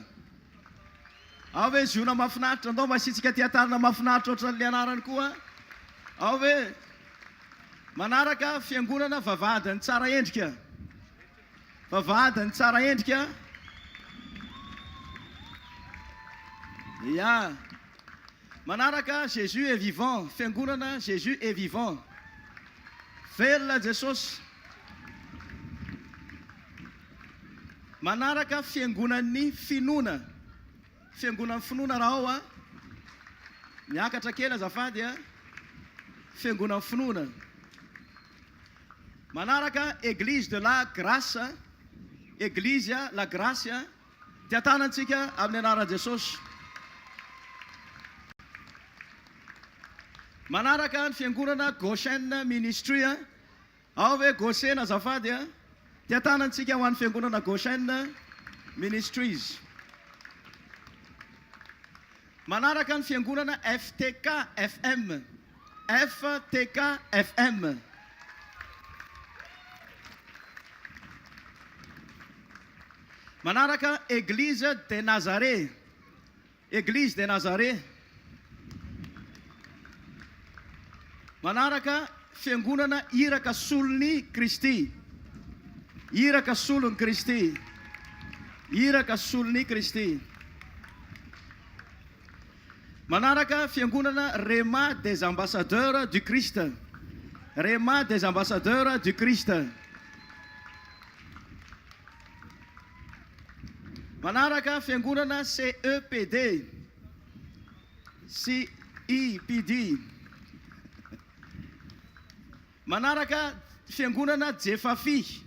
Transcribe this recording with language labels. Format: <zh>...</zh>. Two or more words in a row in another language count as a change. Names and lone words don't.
<mg>Ao ve Ziona mahafinaritra? Ndao masitsika tia tanana mahafinaritra ohatran'ilay anarany koa. Ao ve? Manaraka fiangonana vavadin'ny tsara endrika. Vavadin'ny tsara endrika. Ya. Manaraka Jésus est vivant. Fiangonana Jésus est vivant. Velona Jesosy. Manaraka fiangonan'ny finoana. Fiangonan'ny finoana raha ao a. Miakatra kely azafady a. Fiangonan'ny finoana. Manaraka Église de la Grâce. Église la Grâce. Tia tanantsika amin'ny anaran'i Jesosy. Manaraka ny fiangonana Goshen Ministry. Ao ve Goshen azafady a. Tia tanantsika ho an'ny fiangonana Goshen Ministries. Manaraka ny fiangonana FTK FM. FTK FM. Manaraka Église de Nazaré. Église de Nazaré. Manaraka fiangonana iraka solon'ny Kristy. Iraka solon'ny Kristy. Iraka solon'ny Kristy. Manaraka fiangonana Réma des ambassadeurs du Christ. Réma des ambassadeurs du Christ. Manaraka fiangonana CEPD. CEPD. Manaraka fiangonana Jefafi.</mg>